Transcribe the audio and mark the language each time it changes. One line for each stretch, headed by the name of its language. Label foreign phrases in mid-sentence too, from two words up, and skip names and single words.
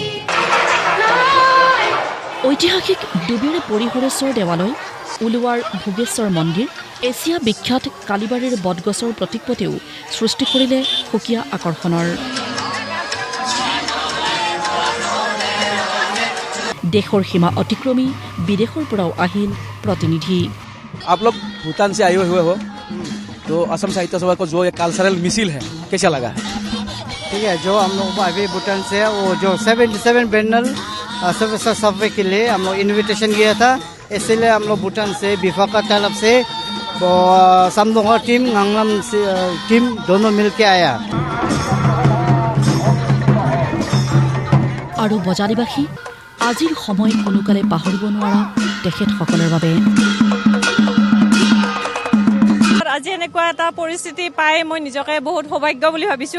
Assamese: ঐতিহাসিক ডুবিৰি পৰিহৰেশ্বৰ দেৱালয়, উলুৱাৰ ভোগেশ্বৰ মন্দিৰ, এছিয়া বিখ্যাত কালিবাৰীৰ বটগছৰ প্ৰতীকপটেও সৃষ্টি কৰিলে সুকীয়া আকৰ্ষণৰ। দেশৰ সীমা অতিক্ৰমী বিদেশৰ পৰাও আহিল প্ৰতিনিধি।
Hindi: आप लोग भूटान से आए हुए हो, तो असम साहित्य सभा को जो एक
English: cultural missile
Hindi: है कैसा लगा? ठीक है, जो हम लोग अभी भूटान से वो जो 77 बैनल सर्वे के लिए हम लोग इन्विटेशन किया था, इसलिए हम लोग भूटान से बिफाका तालब से सामदोंगा टीम गांगलाम से टीम दोनों मिलके आया।
Assamese: আৰু বজালিবাসী আজিৰ সময় কোনোকালে পাহৰিব নোৱাৰা তেখেতসকলৰ বাবে। আজি এনেকুৱা এটা পৰিস্থিতি পাই মই নিজকে বহুত সৌভাগ্য বুলি ভাবিছোঁ।